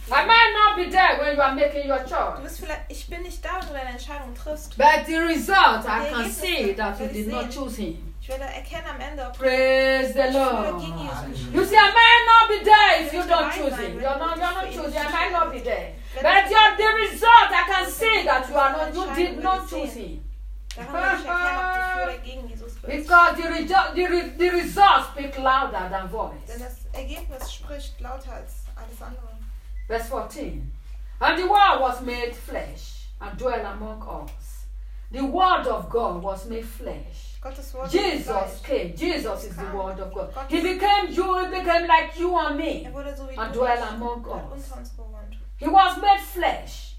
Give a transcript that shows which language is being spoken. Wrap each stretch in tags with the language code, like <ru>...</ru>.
<de>geben.</de> <en>I might not be there when you are making your choice.</en> <de>Du bist vielleicht, ich bin nicht da, wenn du deine Entscheidung triffst.</de> <en>But the result, I can see that you did not choose him.</en> <de>Ich werde erkennen am Ende, ob</de> <en>praise the Lord.</en> <de>Gegen Jesus</de> <en>you see, I might not be there if you don't choose him. You're not choosing. I might not be there. But the result, I can see that you did not choose him. Because the results speak louder than voice.</en> <de>Denn das Ergebnis spricht lauter als alles andere.</de> <en>Verse 14. And the word was made flesh and dwelt among us. The word of God was made flesh.</en> <de>Gottes Wort</de> <en>Jesus came. Jesus is the word of God.</en> <de>Gottes</de> <en>he became you, he became like you and me.</en> <de>Er wurde so wie</de> <en>and</en> <de>du</de> <en>dwelt among us. He was made flesh.</en>